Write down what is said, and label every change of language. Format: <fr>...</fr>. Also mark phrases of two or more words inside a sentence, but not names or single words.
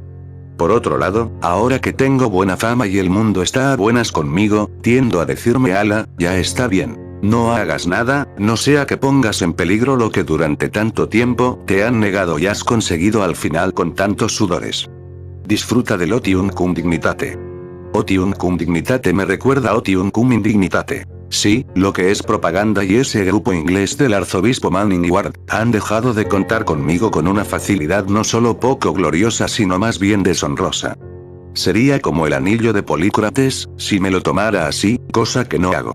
<es>Por otro lado, ahora que tengo buena fama y el mundo está a buenas conmigo, tiendo a decirme ala, ya está bien. No hagas nada, no sea que pongas en peligro lo que durante tanto tiempo te han negado y has conseguido al final con tantos sudores. Disfruta del</es> <la>otium cum dignitate. Otium cum dignitate</la> <es>me recuerda a</es> <la>otium cum indignitate.</la> <es>Sí, lo que es propaganda y ese grupo inglés del arzobispo Manning Ward, han dejado de contar conmigo con una facilidad no solo poco gloriosa sino más bien deshonrosa. Sería como el anillo de Polícrates, si me lo tomara así, cosa que no hago.</es>